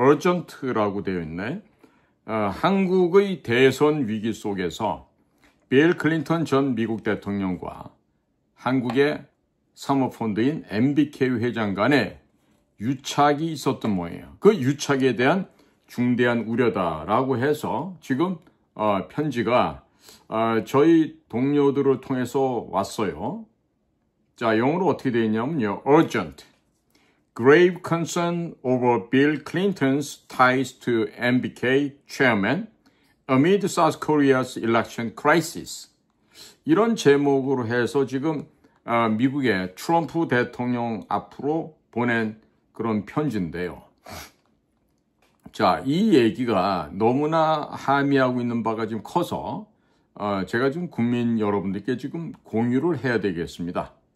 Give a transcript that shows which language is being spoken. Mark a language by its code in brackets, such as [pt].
[ko] urgent라고 되어 있네. 한국의 대선 위기 속에서 빌 클린턴 전 미국 대통령과 한국의 사모펀드인 MBK 회장 간에 유착이 있었던 모양이에요. 그 유착에 대한 중대한 우려다라고 해서 지금 편지가 저희 동료들을 통해서 왔어요. 자, 영어로 어떻게 되어 있냐면요. [en] urgent. grave concern over Bill Clinton's ties to MBK chairman amid South Korea's election crisis. [ko] 이런 제목으로 해서 지금 미국의 트럼프 대통령 앞으로 보낸 그런 편지인데요. 자, 이 얘기가 너무나 함의하고 있는 바가 지금 커서 제가 지금 국민 여러분들께 지금 공유를 해야 되겠습니다.